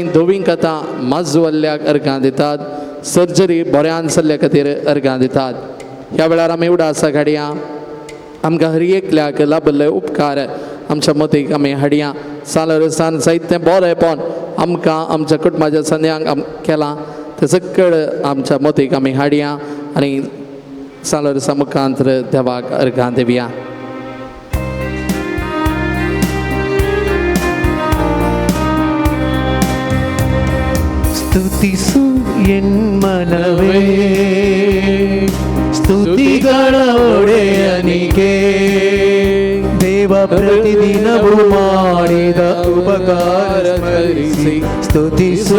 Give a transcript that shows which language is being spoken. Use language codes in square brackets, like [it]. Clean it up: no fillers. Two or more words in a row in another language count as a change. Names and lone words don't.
[kok] धोवीं कथां माजवल्ल्याक अर्गां दितात सर्जरी बऱ्यान जाल्ल्या खातीर अर्गां दितात ह्या वेळार आमी उडास घडया आमकां हर एकल्याक लाभले उपकार आमच्या मतीक आमी हाडया सालोरेसान जायतें बरेंपण आमकां आमच्या कुटुंबाच्या सद्यांक केलां तें सकळ आमच्या मतीक आमी हाडया आनी सालोरेसा मुखांतर देवाक अर्गां दिवया. [kn] ಸ್ತುತಿಸು ಎನ್ಮನವೇ ಸ್ತುತಿಗಳ ಒಡೆಯನಿಗೆ ದೇವ ಪ್ರತಿದಿನವೂ ಮಾಡಿದ ಉಪಕಾರ ಸ್ಮರಿಸಿ ಸ್ತುತಿಸು